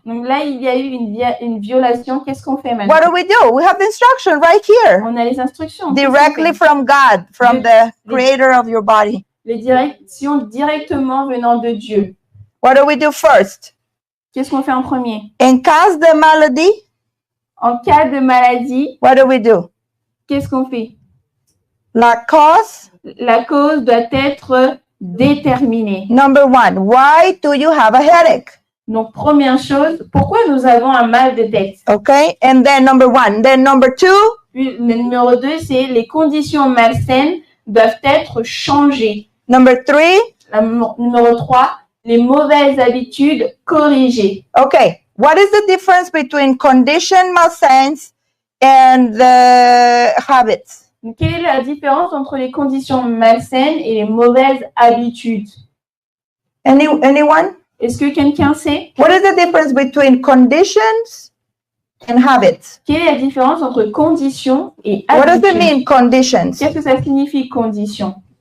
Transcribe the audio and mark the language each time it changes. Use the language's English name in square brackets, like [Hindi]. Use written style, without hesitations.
[French] Donc là, il y a eu une violation. Qu'est-ce qu'on fait maintenant? [English] What do we do? We have the instruction right here, [French] On a les instructions. [English] directly from God, from the creator of your body. [French] Les directions directement venant de Dieu. [English] What do we do first? [French] Qu'est-ce qu'on fait en premier? [English] In case [French] de maladie, En cas de maladie, [English] what do we do? [French] qu'est-ce qu'on fait? La cause, La cause doit être déterminée. [English] number one, why do you have a headache? [French] Donc, première chose, pourquoi nous avons un mal de tête? [English] Okay, and then number one. Then number two, [French] Puis, le numéro 2, c'est les conditions malsaines doivent être changées. [English] number three, [French] Numéro 3, les mauvaises habitudes corrigées. [English] okay. What is the difference between [French] condition malsains [English] and the habits? [French] Donc, quelle est la différence entre les conditions malsaines et les mauvaises habitudes? [English] Anyone? [French] Est-ce que quelqu'un sait? [English] What is the difference between conditions and habits? [French] Quelle est la différence entre conditions et [English] What does it [French] habitudes? [English] mean, conditions? [French] Qu'est-ce que ça signifie, condition?